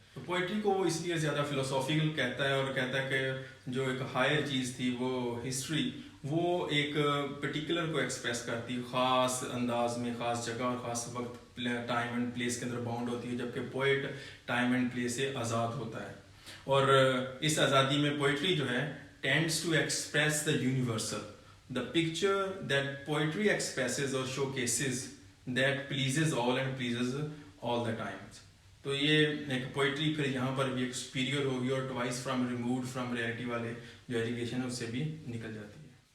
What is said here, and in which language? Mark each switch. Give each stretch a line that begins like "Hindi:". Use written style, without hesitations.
Urdu: تو پوئٹری کو وہ اس لیے زیادہ فلسافیکل کہتا ہے، اور کہتا ہے کہ جو ایک ہائر چیز تھی وہ ہسٹری، وہ ایک پرٹیکولر کو ایکسپریس کرتی، خاص انداز میں، خاص جگہ اور خاص وقت، ٹائم اینڈ پلیس کے اندر باؤنڈ ہوتی ہے، جبکہ پوئٹ ٹائم اینڈ پلیس سے آزاد ہوتا ہے. اور اس آزادی میں پوئٹری جو ہے
English: tends to express the universal, the picture that poetry expresses or showcases that pleases all and pleases all the times.
Urdu: تو یہ ایک پوئٹری پھر یہاں پر بھی ایک سپیریئر ہوگی اور twice from removed from reality والے جو ایجوکیشن ہے اس سے بھی نکل جاتی ہے.